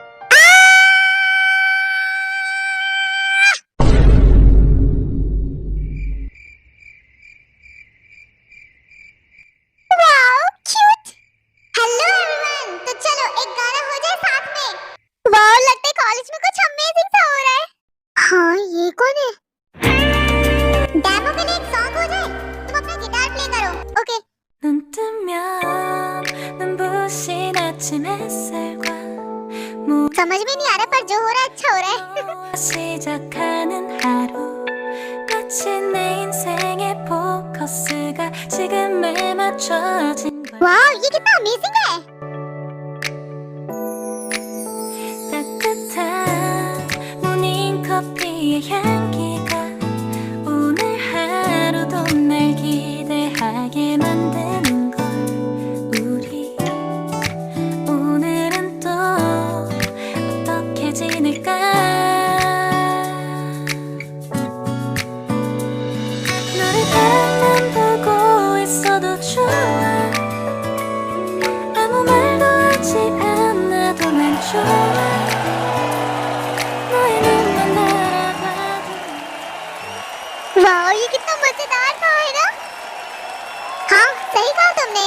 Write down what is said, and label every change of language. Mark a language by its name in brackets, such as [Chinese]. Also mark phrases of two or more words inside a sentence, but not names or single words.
[Hindi] वाओ, क्यूट। [English] hello everyone, [Hindi] तो चलो एक गाना हो जाए साथ में। वाओ, लगता है कॉलेज में कुछ अमेजिंग सा हो रहा है। हाँ, ये कौन है? डेमो के लिए एक सॉन्ग हो जाए, तुम अपना [English] guitar play [Hindi] करो। ओके। [Korean] 눈 뜨면 눈부신 아침 햇살과 [Hindi] समझ में नहीं आ रहा, पर जो हो रहा है अच्छा हो रहा है। [Korean] 시작하는 하루 마치 내 인생의 포커스가 지금에 맞춰진 걸 [Hindi] वाओ, ये कितना अमेजिंग है। [Korean] 따뜻한 모닝커피의 향기가 오늘 하루도 날 기대하게 만드는 걸 우리 오늘은 또 어떻게 지낼까 너를 바라만 보고 있어도 좋아 아무 말도 하지 않아도 난 좋아 너의 눈만 바라봐도 [Hindi] वाओ, ये कितना मजेदार था, है ना? हाँ, सही कहा तुमने।